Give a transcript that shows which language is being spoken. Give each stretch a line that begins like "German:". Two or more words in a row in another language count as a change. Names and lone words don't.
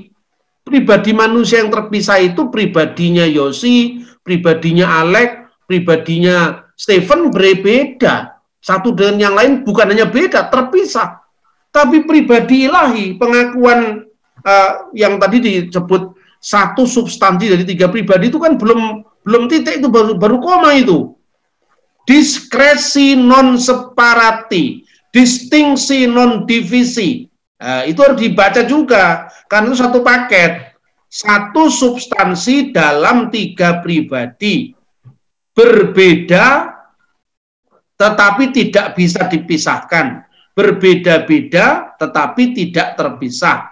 Indonesian: Pribadi manusia yang terpisah itu pribadinya Yosi, pribadinya Alek, pribadinya Stephen berbeda. Satu dengan yang lain bukan hanya beda, terpisah. Tapi pribadi ilahi, pengakuan yang tadi disebut satu substansi dari tiga pribadi itu kan belum titik, itu baru koma itu. Diskresi non separati, distingsi non divisi. Itu harus dibaca juga, karena itu satu paket. Satu substansi dalam tiga pribadi. Berbeda, tetapi tidak bisa dipisahkan. Berbeda-beda, tetapi tidak terpisah.